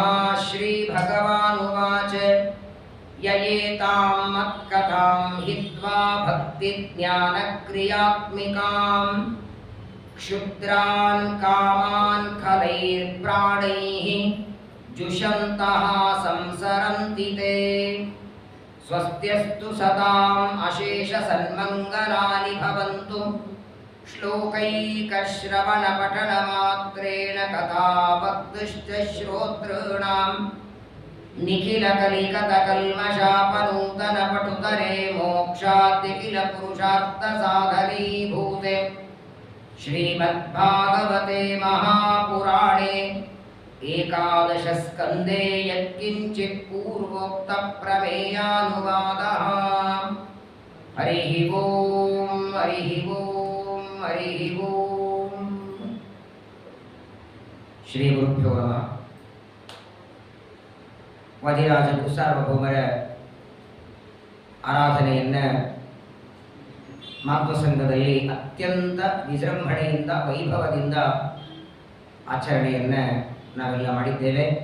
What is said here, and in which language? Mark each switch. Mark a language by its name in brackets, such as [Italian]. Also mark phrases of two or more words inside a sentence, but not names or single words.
[Sanskrit] श्रीभगवानुवाच ययेतां मत्कथां हित्वा भक्तिज्ञानक्रियात्मिकां क्षुद्रान् कामान् खलैर्प्राणैः जुषन्तः संसरन्ति ते स्वस्त्यस्तु सताम् अशेषसन्मङ्गलानि भवन्तु श्लोकैकश्रवणपठनमात्रेण कथावक्तुश्च श्रोतॄणां ನಿಖಿಲ ಕಲಿಕತ ಕಲ್ಮಶಾಪನೂತನ ಪಟುತರೆ ಮೋಕ್ಷಾದ್ಯಖಿಲ ಪುರುಷಾರ್ಥ ಸಾಧನೀಭೂತೆ ಶ್ರೀಮದ್ಭಾಗವತೆ ಮಹಾಪುರಾಣೆ ಏಕಾದಶ ಸ್ಕಂದೇ ಯತ್ಕಿಂಚಿತ್ ಪೂರ್ವೋಕ್ತ ಪ್ರಮೇಯಾನುವಾದಃ. ಹರಿ ಓಂ ಹರಿ ಓಂ ಹರಿ ಓಂ. ಶ್ರೀ ಗುರುಭ್ಯೋ ನಮಃ. [Kannada] ವಾದಿರಾಜ ಸಾರ್ವಭೌಮರ ಆರಾಧನೆಯನ್ನು ಮಾಧ್ವಸಂಘದಲ್ಲಿ ಅತ್ಯಂತ ವಿಜೃಂಭಣೆಯಿಂದ ವೈಭವದಿಂದ ಆಚರಣೆಯನ್ನು ನಾವೆಲ್ಲ ಮಾಡಿದ್ದೇವೆ.